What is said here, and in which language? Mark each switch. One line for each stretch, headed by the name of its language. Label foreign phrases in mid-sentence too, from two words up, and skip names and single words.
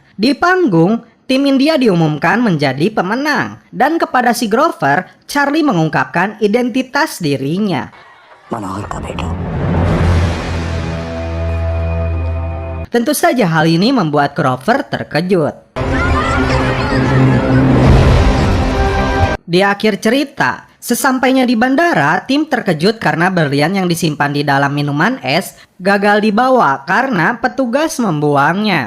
Indonesian: Di panggung, tim India diumumkan menjadi pemenang. Dan kepada si Grover, Charlie mengungkapkan identitas dirinya.
Hindi: मनोहर का बेटा।
Indonesian: Tentu saja hal ini membuat Grover terkejut. Di akhir cerita, sesampainya di bandara, tim terkejut karena berlian yang disimpan di dalam minuman es gagal dibawa karena petugas membuangnya.